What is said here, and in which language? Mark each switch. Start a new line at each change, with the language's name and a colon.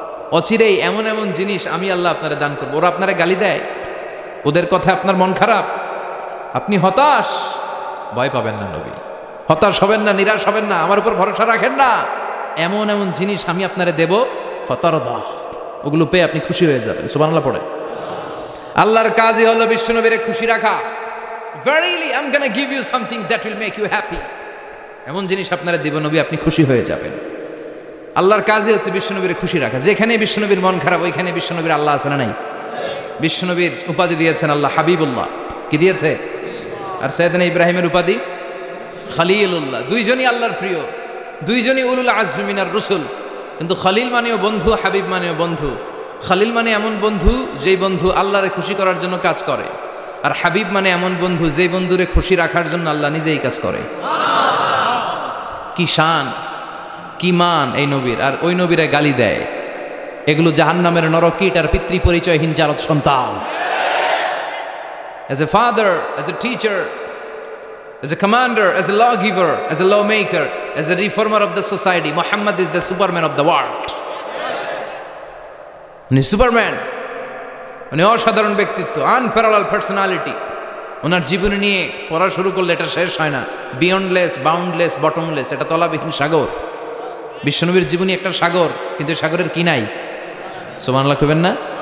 Bangla: অচিরেই এমন এমন জিনিস আমি আল্লাহ আপনারে দান করবো। ওরা আপনারা গালি দেয়, ওদের কথা আপনার মন খারাপ, আপনি হতাশ, ভয় পাবেন না নবী, হতাশ হবেন না, নিরাশ হবেন না, আমার উপর ভরসা রাখেন না। এমন এমন জিনিস আমি আপনারে দেব, ফাতারদা, ওগুলো পেয়ে আপনি খুশি হয়ে যাবেন। সুবহানাল্লাহ পড়ে। আল্লাহর কাজই হলো বিশ্বনবীরে খুশি রাখা।
English: Verily I'm gonna give you something that will make you happy.
Bangla: এমন জিনিস আপনারা দেব নবী, আপনি খুশি হয়ে যাবেন। আল্লাহর কাজই হচ্ছে বিশ্বনবীর খুশি রাখা। যেখানে বিশ্বনবীর মন খারাপ, ওইখানে বিশ্বনবীর আল্লাহ আছে না নাই? বিশ্বনবীর উপাধি দিয়েছেন আল্লাহ হাবিবুল্লাহ। কি দিয়েছে? আর সাইয়েদনা ইব্রাহিমের উপাধি খলিলুল্লাহ। দুইজনই আল্লাহর প্রিয়, দুইজনই
Arabic: উলুল আজমি মিনার রসুল।
Bangla: কিন্তু খলিল মানেও বন্ধু, হাবিব মানেও বন্ধু। খলিল মানে এমন বন্ধু যেই বন্ধু আল্লাহরে খুশি করার জন্য কাজ করে, আর হাবিব মানে এমন বন্ধু যেই বন্ধুরে খুশি রাখার জন্য আল্লাহ নিজেই কাজ করে। কি শান, কি মান এই নবীর! আর ওই নবীরা গালি দেয়। এগুলো জাহান্নামের নরকীট আর পিতৃ পরিচয়হীন জারদ সন্তান।
English: As a father, as a teacher, as a commander, as a lawgiver, as a lawmaker, as a reformer of the society, Muhammad is the Superman of the world.
Bangla: উনি সুপারম্যান, উনি অসাধারণ ব্যক্তিত্ব,
English: Unparallel personality.
Bangla: ওনার জীবনী নিয়ে পড়া শুরু করলে এটা শেষ হয় না।
English: beyondless, boundless, bottomless,
Bangla: এটা তলাবিহীন সাগর। বিশ্বনবীর জীবনী একটা সাগর, কিন্তু সাগরের কি নাই? সুবহানাল্লাহ কইবেন না?